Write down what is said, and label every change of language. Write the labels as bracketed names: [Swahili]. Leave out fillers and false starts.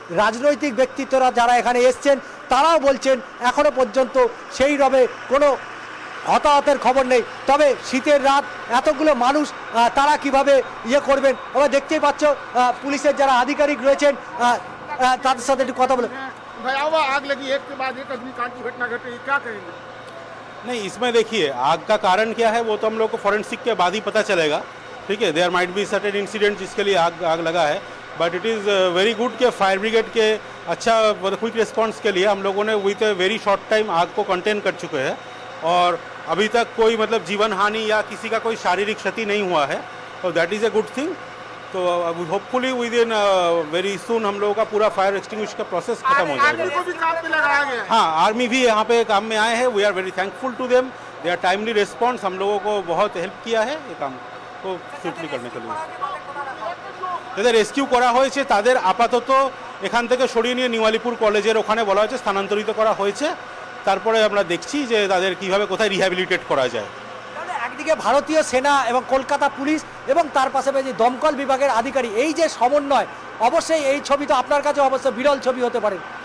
[Bangla] রাজনৈতিক ব্যক্তিত্বরা যারা এখানে এসছেন তারাও বলছেন এখনো পর্যন্ত সেইভাবে কোনো হতাহতের খবর নেই। তবে শীতের রাত, এতগুলো মানুষ তারা কিভাবে করবেন। আবার দেখতেই পাচ্ছ পুলিশের যারা আধিকারিক রয়েছেন তাদের সাথে একটু কথা বলে। [Hindi] भयावह आग लगी, एक के बाद एक अग्निकांड की घटना घट रही है, क्या कहेंगे? नहीं, इसमें देखिए आग का कारण क्या है वो तो हम लोग को फॉरेंसिक के बाद ही पता चलेगा। ठीक है, [English] there might be certain incident [Hindi] जिसके लिए आग लगा है, [English] but it is very good [Hindi] कि फायर ब्रिगेड के अच्छा क्विक रिस्पांस के लिए हम लोगों ने [English] with a very short time [Hindi] आग को कंटेन कर चुके हैं और अभी तक कोई मतलब जीवन हानि या किसी का कोई शारीरिक क्षति नहीं हुआ है, तो [English] That is a good thing. [Hindi] तो [English] hopefully within very soon [Hindi] हम लोगों का पूरा फायर एक्सटिंग्विश का प्रोसेस खत्म हो आर्मी जाएगा। को भी काम पे लगाया गया है। हाँ, आर्मी भी यहाँ पे काम में आए हैं, [English] we are very thankful to them, they are timely response, [Hindi] हम लोगों को बहुत हेल्प किया है ये काम को स्विफ्टली करने के लिए। [Bangla] যাদের রেস্কিউ করা হয়েছে তাদের আপাতত এখান থেকে সরিয়ে নিয়ে নিওয়ালিপুর কলেজের ওখানে বলা হয়েছে স্থানান্তরিত করা হয়েছে। তারপরে আমরা দেখছি যে তাদের কিভাবে কোথায় রিহ্যাবিলিটেট করা যায়। তাহলে একদিকে ভারতীয় সেনা এবং কলকাতা পুলিশ এবং তার পাশাপাশি দমকল বিভাগের আধিকারিক, এই যে সমন্বয়, অবশ্যই এই ছবি তো আপনার কাছে অবশ্যই বিরল ছবি হতে পারে।